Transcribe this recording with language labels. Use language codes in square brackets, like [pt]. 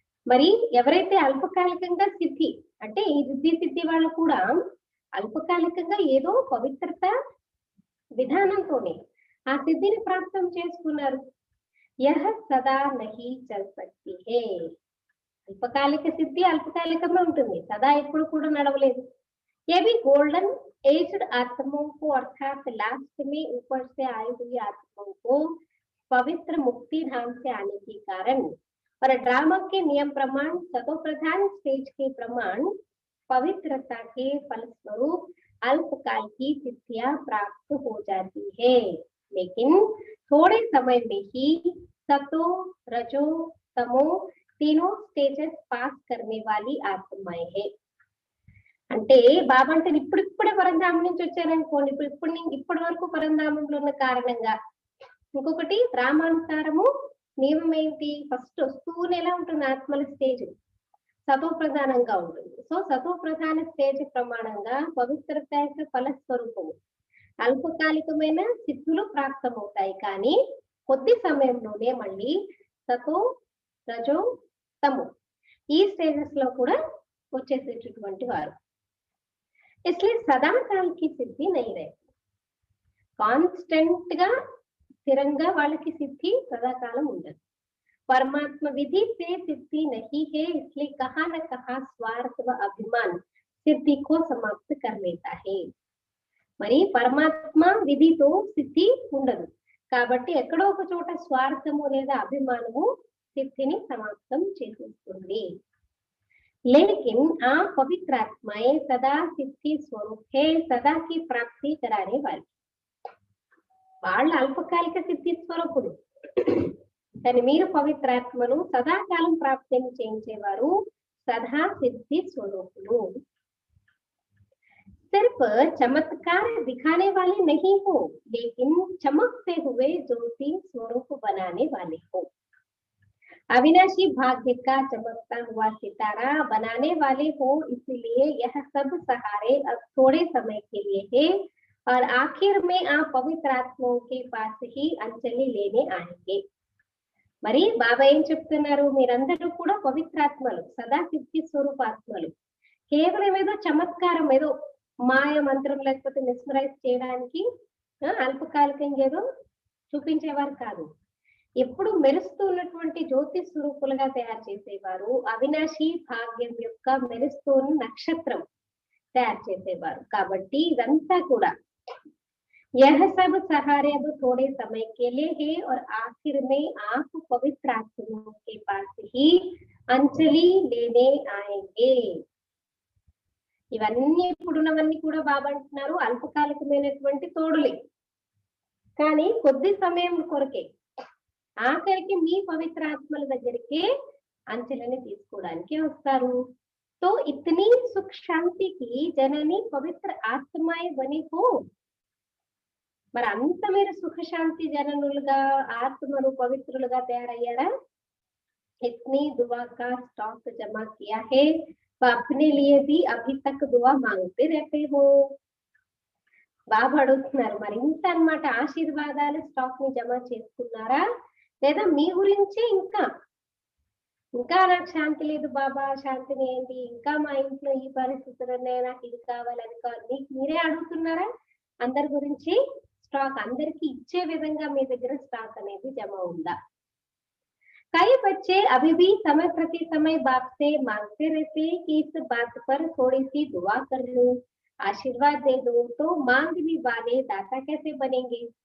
[te] మరి ఎవరైతే అల్పకాలికంగా సిద్ధి అంటే ఈ రిద్ధి సిద్ధి వాళ్ళు కూడా అల్పకాలికంగా ఏదో పవిత్రత విధానంతోనే ఆ సిద్ధిని ప్రాప్తం చేసుకున్నారు. [hi] యహ సదా నహి చల్ సక్తి హే. [te] అల్పకాలిక సిద్ధి అల్పకాలికంగా ఉంటుంది, సదా ఎప్పుడు కూడా నడవలేదు. [hi] ये भी गोल्डन एज्ड आत्माओं को अर्थात लास्ट में ऊपर से आई हुई आत्माओं को पवित्र मुक्ति धाम से आने के कारण और ड्रामा के नियम प्रमाण सतो प्रधान स्टेज के प्रमाण पवित्रता के फलस्वरूप अल्पकाल की सिद्धियां प्राप्त हो जाती है. लेकिन थोड़े समय में ही सतो रजो तमो तीनों स्टेजेस पास करने वाली आत्माएं है. [te] అంటే బాబా అంటే ఇప్పుడిప్పుడే పరంధామం నుంచి వచ్చారనుకోండి, ఇప్పటి వరకు పరంధామంలో ఉన్న కారణంగా. ఇంకొకటి రామానుసారము నియమం ఏంటి, ఫస్ట్ వస్తూనే ఎలా ఉంటుంది ఆత్మల స్టేజ్ సతో ప్రధానంగా ఉంటుంది. సో సతో ప్రధాన స్టేజ్ ప్రమాణంగా పవిత్రత యొక్క ఫలస్వరూపము అల్పకాలికమైన సిద్ధులు ప్రాప్తమవుతాయి, కానీ కొద్ది సమయంలోనే మళ్ళీ సతో రజో తము ఈ స్టేజెస్ లో కూడా వచ్చేసేటటువంటి వారు. [hi] इसलिए सदा काल की सिद्धि नहीं रहती. [te] కాన్స్టెంట్ గా స్థిరంగా వాళ్ళకి సిద్ధి సదాకాలం ఉండదు. [hi] परमात्मा विधि से सिद्धि नहीं है, इसलिए कहाँ न कहाँ स्वार्थ व अभिमान सिद्धि को समाप्त कर लेता है। [te] మరి పరమాత్మ విధితో సిద్ధి ఉండదు కాబట్టి ఎక్కడో ఒక చోట స్వార్థము లేదా అభిమానము సిద్ధిని సమాప్తం చేసేస్తుంది। [hi] लेकिन आप पवित्र आत्माएं सदा सिद्धि स्वरूप है, सदा की प्राप्ति कराने वाली। [te] వాళ్ళ అల్పకాలిక సిద్ధి స్వరూపుడు కానీ మీరు పవిత్రాత్మలు సదాకాలం ప్రాప్తిని చేయించేవారు, సదా సిద్ధి స్వరూపులు। [hi] सिर्फ चमत्कार दिखाने वाले नहीं हो, लेकिन चमकते हुए ज्योति स्वरूप बनाने वाले हो। अविनाशी भाग्य का चमकता हुआ सितारा बनाने वाले हो, इसलिए यह सब सहारे अब थोड़े समय के लिए है और आखिर में आप पवित्र आत्माओं के पास ही अंजलि लेने आएंगे। [te] మరి బాబా ఏం చెప్తున్నారు, మీరందరూ కూడా పవిత్రాత్మలు, సదా సిద్ధి స్వరూపాత్మలు। కేవలం ఏదో చమత్కారం, ఏదో మాయ మంత్రం లేకపోతే మెస్మరైజ్ చేయడానికి అల్పకాలికంగా ఏదో చూపించేవారు కాదు, ఎప్పుడు మెరుస్తూ ఉన్నటువంటి జ్యోతి స్వరూపులుగా తయారు చేసేవారు, అవినాశి భాగ్యం యొక్క మెరుస్తూ నక్షత్రం తయారు చేసేవారు। కాబట్టి ఇదంతా కూడా [hi] यह सब सहारे अब थोड़े समय के लिए है और आखिर में आप पवित्र आत्माओं के पास ही अंजलि लेने आएंगे। [te] ఇవన్నీ ఇప్పుడున్నవన్నీ కూడా బాబా అంటున్నారు అల్పకాలికమైనటువంటి తోడులే, కానీ కొద్ది సమయం కొరకే, ఆఖరికి మీ పవిత్ర ఆత్మల దగ్గరికి అంచెలని తీసుకోవడానికి వస్తారు। [hi] तो इतनी सुख शांति की जननी पवित्र आत्माएं बनी हो, [te] మరి అంత మీరు సుఖశాంతి జననులుగా ఆత్మలు పవిత్రులుగా తయారయ్యారా? [hi] इतनी दुआ का स्टॉक जमा किया है, अपने लिए भी अभी तक दुआ मांगते रहते हो। [te] బాబా అడుగుతున్నారు, మరి ఇంత అన్నమాట ఆశీర్వాదాలు స్టాక్ ని జమ చేసుకున్నారా, లేదా మీ గురించి ఇంకా నాకు శాంతి లేదు బాబా, శాంతిని ఏంటి, ఇంకా మా ఇంట్లో ఈ పరిస్థితులు ఉన్నాయి, నాకు ఇది కావాలి అది కావాలి, మీకు మీరే అడుగుతున్నారా? అందరి గురించి స్టాక్ అందరికి ఇచ్చే విధంగా మీ దగ్గర స్టాక్ అనేది జమ ఉందా? [hi] कई बच्चे अभी भी समय प्रति समय बाप से मांगते रहते हैं कि इस बात पर थोड़ी सी दुआ कर लो, आशीर्वाद दे दो, तो मांगने वाले दाता कैसे बनेंगे?